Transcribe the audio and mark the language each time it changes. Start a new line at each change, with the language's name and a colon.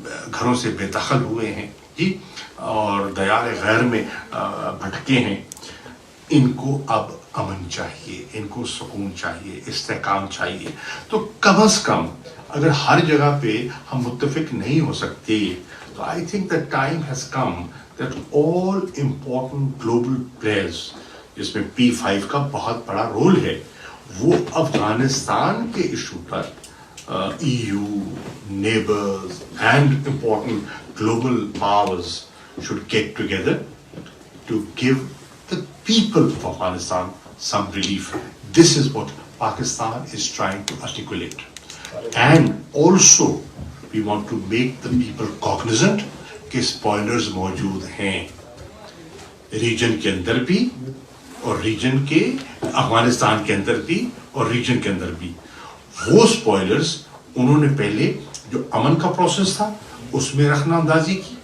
Urdu: گھروں سے بے دخل ہوئے ہیں جی، اور دیار غیر میں بھٹکے ہیں۔ ان کو اب امن چاہیے، ان کو سکون چاہیے، استحکام چاہیے۔ تو کم از کم اگر ہر جگہ پہ ہم متفق نہیں ہو سکتے، تو
English: I think the time has come that all important global players,
Urdu: جس میں P5 کا بہت بڑا رول ہے، وہ افغانستان کے issue per
English: EU, neighbors and important global powers should get together to give the people of Afghanistan some relief. This is what Pakistan is trying to articulate. And also we want to make the people cognizant
Urdu: کہ spoilers موجود ہیں region کے اندر بھی، اور region کے افغانستان کے اندر بھی، اور ریجن کے اندر بھی۔ وہ اسپوائلرز انہوں نے پہلے جو امن کا پروسیس تھا اس میں رخنہ اندازی